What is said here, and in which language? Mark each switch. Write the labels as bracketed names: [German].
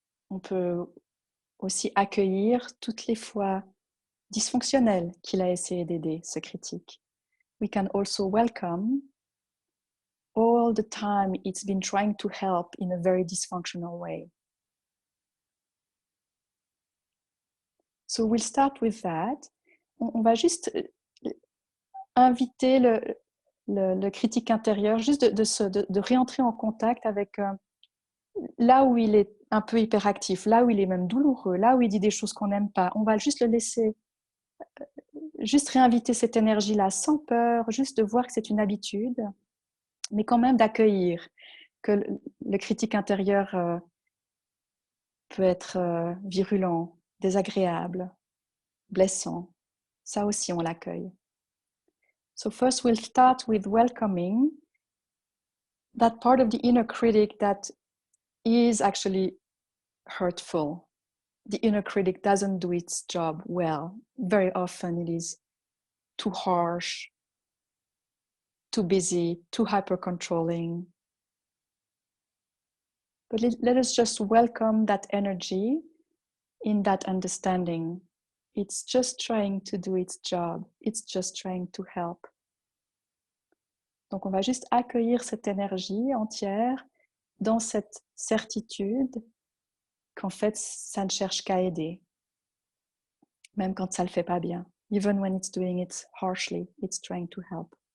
[French] On peut aussi accueillir toutes les fois dysfonctionnelles qu'il a essayé d'aider, ce critique. [English] We can also welcome all the time it's been trying to help in a very dysfunctional way. So we'll start with that. [French] On va juste inviter le critique intérieur, juste de réentrer en contact avec là où il est un peu hyperactif, là où il est même douloureux, là où il dit des choses qu'on n'aime pas. On va juste le laisser, juste réinviter cette énergie-là sans peur, juste de voir que c'est une habitude, mais quand même d'accueillir que le critique intérieur peut être virulent, désagréable, blessant. Ça aussi, on l'accueille. [English] So first we'll start with welcoming that part of the inner critic that is actually hurtful. The inner critic doesn't do its job well. Very often it is too harsh, too busy, too hyper controlling. But let us just welcome that energy in that understanding. It's just trying to do its job. It's just trying to help. [French] Donc on va juste accueillir cette énergie entière dans cette certitude qu'en fait ça ne cherche qu'à aider, même quand ça le fait pas bien. [English] Even when it's doing it harshly, it's trying to help.